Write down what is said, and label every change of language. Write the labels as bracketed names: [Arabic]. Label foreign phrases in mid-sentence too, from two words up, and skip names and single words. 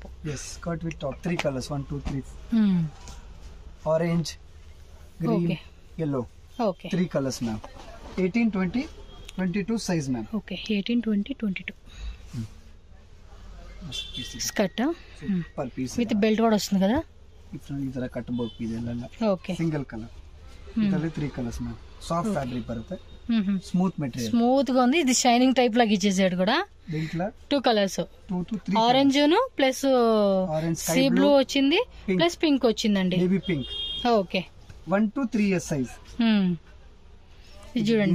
[English] yes, skirt with top. 3 colors. 1 2 3. orange, green, yellow. ఓకే. 3 colors మ్యామ్. 18, 20, 22 size మ్యామ్. ఓకే. 18, 20, 22 స్కర్ట్. super piece with belt [Telugu] కూడా వస్తుంది కదా. [Kannada] ಈ ತರ ಕಟ್ಟಬಹುದು ಇದೆಲ್ಲ. ಓಕೆ. [English] single colour. [Kannada] ಇದರಲ್ಲಿ [English] 3 colors ma'am. soft fabric బರುತ್ತೆ, smooth material, [Telugu] స్మూత్ గా ఉంది. ఇది [English] shining type [Telugu] లాగా ఇచ్చేసాడు కూడా. దీంట్లో 2 కలర్స్, 2 to 3 ఆరెంజ్ ను ప్లస్ ఆరెంజ్, [English] sea blue [Telugu] వచ్చింది, ప్లస్ పింక్ వచ్చిందండి. [English] baby pink. ఓకే, 1 to 3 years size. [Telugu] ఇది చూడండి,